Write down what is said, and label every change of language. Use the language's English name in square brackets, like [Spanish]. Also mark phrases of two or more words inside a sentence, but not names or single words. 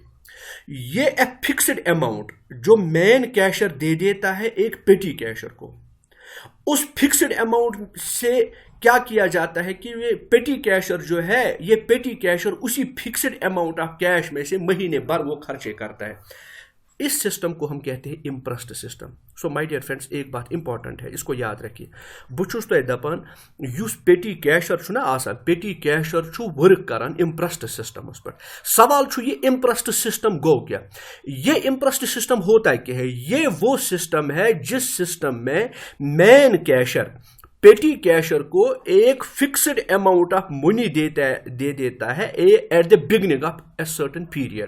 [Hindi] ये एक [English] fixed amount [Hindi] जो [English] main cashier [Hindi] दे देता है एक [English] petty cashier [Hindi] को, उस [English] fixed amount [Hindi] से क्या किया जाता है कि ये [English] petty cashier [Hindi] जो है, ये [English] petty cashier [Hindi] उसी [English] fixed amount of cash [Hindi] में से महीने भर वो खर्चे करता है। इस सिस्टम को हम कहते हैं [English] imprest system. so my dear friends, [Hindi] एक बात इंपॉर्टेंट है, इसको याद रखिए। [Kashmiri] बुछुस तो दपान युस [English] petty cashier [Kashmiri] छुना आसान, [English] petty cashier [Kashmiri] छु वर्क करान [English] imprest systems [Kashmiri] पर। सवाल छु ये [English] imprest system [Kashmiri] गो क्या? [Hindi] ये [English] imprest system [Hindi] होता है क्या है? ये वो सिस्टम है जिस सिस्टम में [English] main cashier petty cashier [Hindi] को एक [English] fixed amount of money [Hindi] दे देता है [English] at the beginning of a certain period.